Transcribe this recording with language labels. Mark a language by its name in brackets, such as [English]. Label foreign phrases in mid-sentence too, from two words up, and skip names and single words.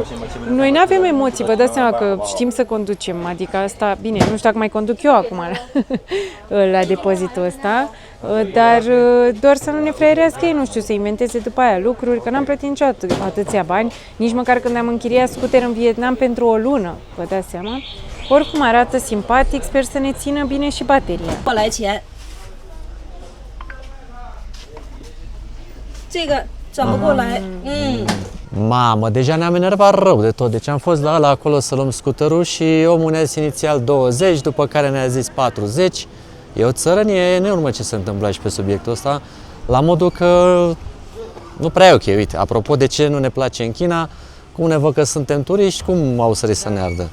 [Romanian] Noi nu avem emoții, vă dați seama că știm să conducem, adică asta, bine, nu știu dacă mai conduc eu acum la depozitul ăsta, dar doar să nu ne fraierească ei, nu știu, să inventeze după aia lucruri, că n-am plătit niciodată atâția bani, nici măcar când am închiriat scuter în Vietnam pentru o lună, vă dați seama. Oricum arată simpatic, sper să ne țină bine și bateria. [Chinese] 过来钱，这个转不过来， [Romanian] Mamă, deja ne-am enervat rău de tot. Deci am fost la ăla acolo să luăm scuterul și omul ne-a zis inițial 20, după care ne-a zis 40. E o țărănie enormă ce se întâmplă aici pe subiectul ăsta, la modul că nu prea e ok. Uite, apropo de ce nu ne place în China, cum ne văd că suntem turiști, cum au sărit să ne ardă.